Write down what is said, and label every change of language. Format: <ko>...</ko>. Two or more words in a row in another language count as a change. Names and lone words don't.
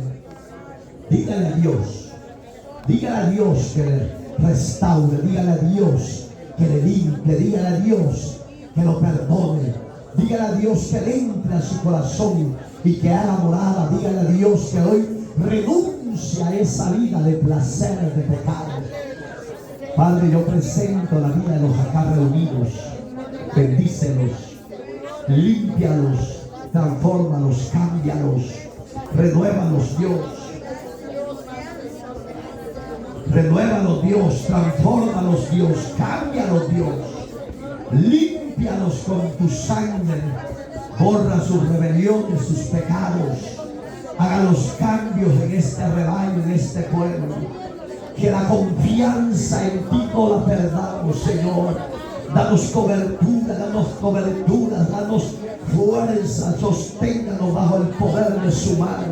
<es>Dígale a Dios, dígale a Dios que le restaure, dígale a Dios que le limpie, dígale a Dios que lo perdone, dígale a Dios que le entre a su corazón y que haga morada, dígale a Dios que hoy renuncie a esa vida de placer, de pecado. Padre, yo presento la vida de los acá reunidos. Bendícelos, límpialos, transfórmalos, cámbialos, renuévalos, Dios. Renuévalos, Dios, transfórmalos, Dios, cámbialos, Dios. Límpialos con tu sangre, borra sus rebeliones, sus pecados. Haga los cambios en este rebaño, en este pueblo. Que la confianza en ti no la perdamos, Señor. Danos cobertura, danos fuerza, sosténganos bajo el poder de su mano.</es>